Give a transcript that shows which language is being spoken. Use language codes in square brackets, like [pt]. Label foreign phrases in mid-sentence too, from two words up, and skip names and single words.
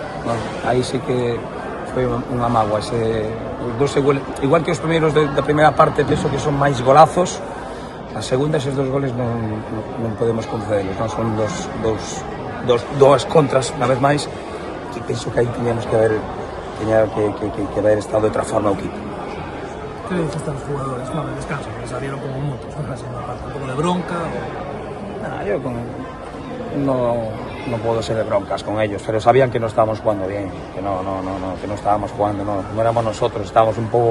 [gl] Aí sí que foi unha mágoa, igual que os primeiros da primeira parte, penso que son máis golazos, a segunda eses 2 goles non podemos concederlos, non? Son dos contras, unha vez máis, que penso que aí teníamos que haber estado de outra forma o equipo. [es] ¿Qué le dices a los jugadores? No, de descanso, que salieron como motos, ¿no? Así, un poco de bronca. Yo no puedo ser de broncas con ellos, pero sabían que no estábamos jugando bien, que no estábamos jugando, no éramos nosotros, estábamos un poco